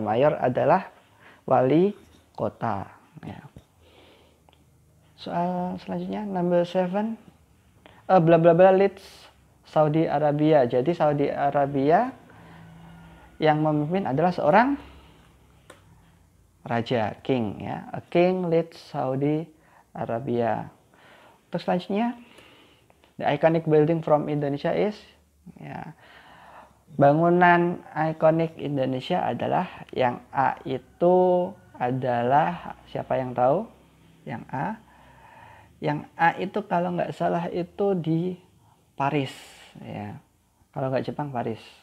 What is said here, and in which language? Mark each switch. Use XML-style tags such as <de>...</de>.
<id>Mayor adalah wali kota, ya. Soal selanjutnya</id> <en>number 7.</en> <id>Bla bla bla</id> <en>leads</en> <id>Saudi Arabia. Jadi Saudi Arabia yang memimpin adalah seorang raja, king, ya.</id> <en>A king leads Saudi Arabia.</en> <id>Terus selanjutnya,</id> <en>the iconic building from Indonesia is,</en> <id>ya, bangunan ikonik Indonesia adalah yang A itu adalah, siapa yang tahu? Yang A. Yang A itu kalau nggak salah itu di Paris, ya. Kalau nggak Jepang, Paris.</id>